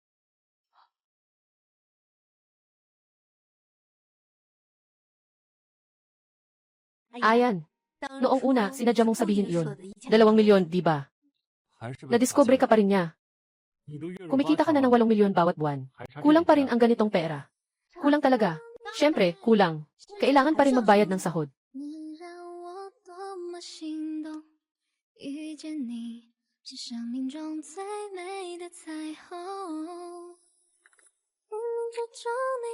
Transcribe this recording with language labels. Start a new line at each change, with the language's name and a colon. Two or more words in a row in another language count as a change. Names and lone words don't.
Filipino: Ayan. Noong una, sinadya mong sabihin iyon. 2 milyon, di ba? Nadiskubre ka pa rin niya. Kumikita ka na ng 8 milyon bawat buwan. Kulang pa rin ang ganitong pera. Kulang talaga. Siyempre, kulang. Kailangan pa rin magbayad ng sahod.
Chinese: 你让我多么心动，遇见你是生命中最美的彩虹，冥冥之中